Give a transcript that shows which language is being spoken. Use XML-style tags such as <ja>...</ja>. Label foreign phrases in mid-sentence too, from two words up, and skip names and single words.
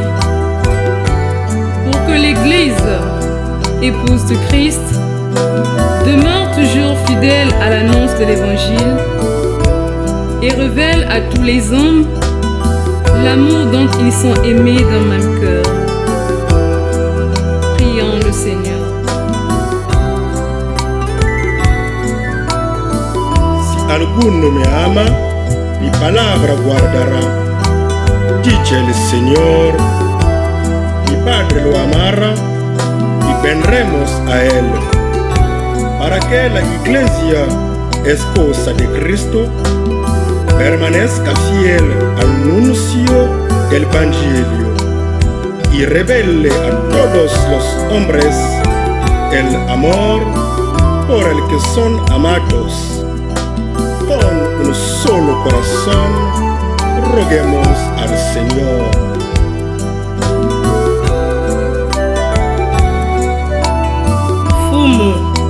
<fr>Pour que l'Église, épouse de Christ, demeure toujours fidèle à l'annonce de l'Évangile et révèle à tous les hommes l'amour dont ils sont aimés d'un même cœur. Prions le Seigneur.</fr> <es>Alguno me ama, mi palabra guardará. Dice el Señor, mi Padre lo amará y vendremos a Él. Para que la iglesia, esposa de Cristo, permanezca fiel al anuncio del Evangelio y revele a todos los hombres el amor por el que son amados. Con un solo corazón, roguemos al Señor. Fumu</es>